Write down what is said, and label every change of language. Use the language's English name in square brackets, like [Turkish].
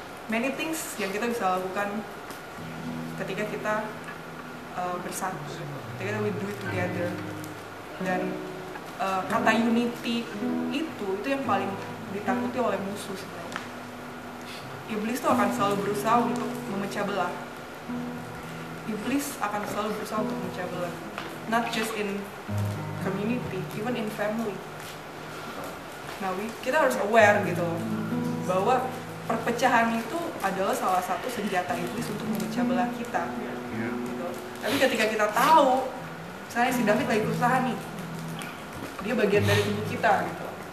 [English] Many things [Indonesian] yang kita bisa lakukan ketika kita bersatu, ketika [English] we do it together. [Indonesian] Dan kata unity itu yang paling ditakuti oleh musuh sebenarnya. Iblis tuh akan selalu berusaha untuk memecah belah. Iblis akan selalu berusaha untuk memecah belah. [English] Not just in community, even in family. [Indonesian] Nah, kita harus aware gitu bahwa perpecahan itu adalah salah satu senjata iblis untuk memecah belah kita. Gitu. Tapi ketika kita tahu, misalnya si David lagi berusaha nih, dia bagian dari tubuh kita gitu.